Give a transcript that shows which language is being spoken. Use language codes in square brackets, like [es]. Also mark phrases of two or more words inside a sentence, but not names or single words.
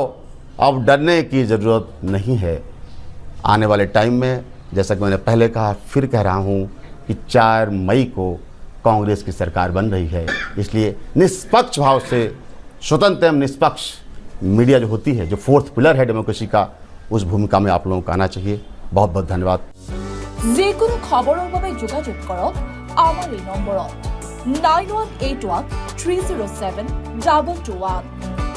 [hi] अब डरने की ज़रूरत नहीं है। आने वाले टाइम में, जैसा कि मैंने पहले कहा, फिर कह रहा हूँ कि 4 मई को कांग्रेस की सरकार बन रही है। इसलिए निष्पक्ष भाव से, स्वतंत्र एवं निष्पक्ष मीडिया जो होती है, जो 4th पिलर है डेमोक्रेसी का, उस भूमिका में आप लोगों को आना चाहिए। बहुत बहुत धन्यवाद। [as] যিকোনো খবৰৰ বাবে যোগাযোগ কৰক আমাৰ এই নম্বৰত 9181 307 221।